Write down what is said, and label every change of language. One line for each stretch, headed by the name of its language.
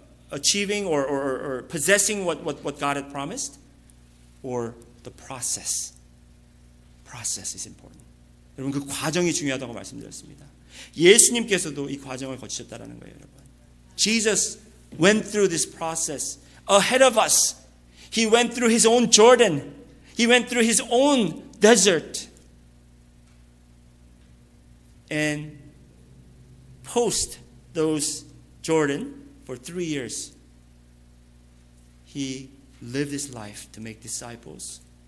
English: Achieving or possessing what God had promised? Or the process? Process is important.
Korean: 여러분, 그 과정이 중요하다고 말씀드렸습니다. 예수님께서도 이 과정을 거치셨다는 거예요, 여러분.
English: Jesus went through this process ahead of us. He went through his own Jordan. He went through his own desert. And post those Jordan for 3 years, he lived his life to make disciples.